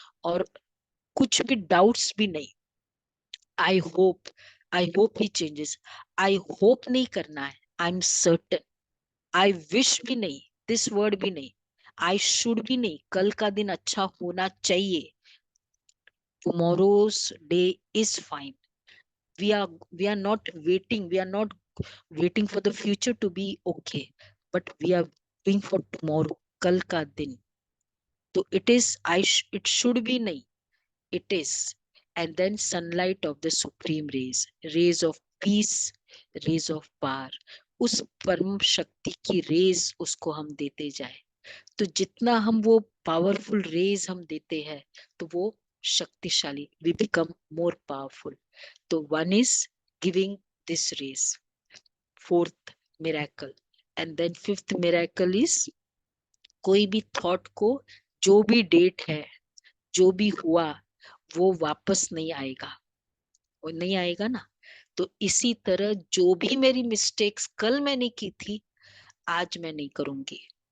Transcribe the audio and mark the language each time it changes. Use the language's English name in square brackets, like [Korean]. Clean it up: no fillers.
[Hindi] और कुछ भी डाउट्स भी नहीं। [English] I hope, I hope he changes, [Hindi] I hope नहीं करना है, [English] I am certain. [Hindi] I wish भी नहीं, दिस वर्ड भी नहीं, आई शुड भी नहीं, कल का दिन अच्छा होना चाहिए, [English] tomorrow's day is fine. We are not waiting, we are not waiting for the future to be okay, but we are doing for tomorrow, [Hindi] kal ka din. [English] So it is, it should be [Hindi] nahi, [English] it is. And then sunlight of the supreme rays, rays of peace, rays of power, [Hindi] उस परम शक्ति की raise उसको हम देते जाए, तो जितना हम वो पावरफुल रेज हम देते हैं, तो वो शक्तिशाली, [English] we become more powerful. तो one is giving this rays, fourth miracle. And then fifth miracle is, [Hindi] कोई भी थॉट को, जो भी डेट है, जो भी हुआ, वो वापस नहीं आएगा, वो नहीं आएगा ना। तो इसी तरह जो भी मेरी मिस्टेक्स कल मैंने की थी, आज मैं नहीं करूंगी।